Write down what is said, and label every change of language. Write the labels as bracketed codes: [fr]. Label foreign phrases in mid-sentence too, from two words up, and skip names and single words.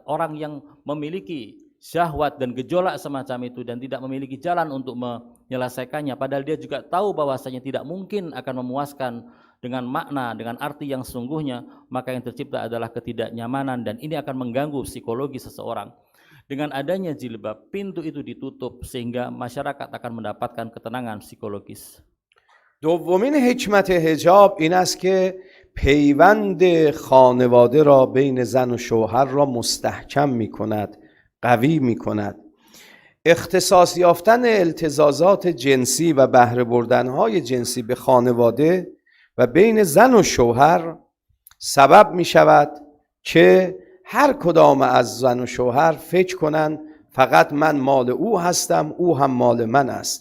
[id] Orang yang memiliki syahwat dan gejolak semacam itu dan tidak memiliki jalan untuk menyelesaikannya, padahal dia juga tahu bahwasanya tidak mungkin akan memuaskan dengan makna, dengan arti yang sesungguhnya, maka yang tercipta adalah ketidaknyamanan dan ini akan mengganggu psikologi seseorang. Dengan adanya jilbab, pintu itu ditutup sehingga masyarakat akan mendapatkan ketenangan psikologis. [fa] دومین حکمت حجاب این است که پیوند خانواده را بین زن و شوهر را مستحکم می کند، قوی می کند. اختصاص یافتن التزازات جنسی و بهره بردن‌های جنسی به خانواده و بین زن و شوهر سبب می شود که هر کدام از زن و شوهر فکر کنند فقط من مال او هستم، او هم مال من است.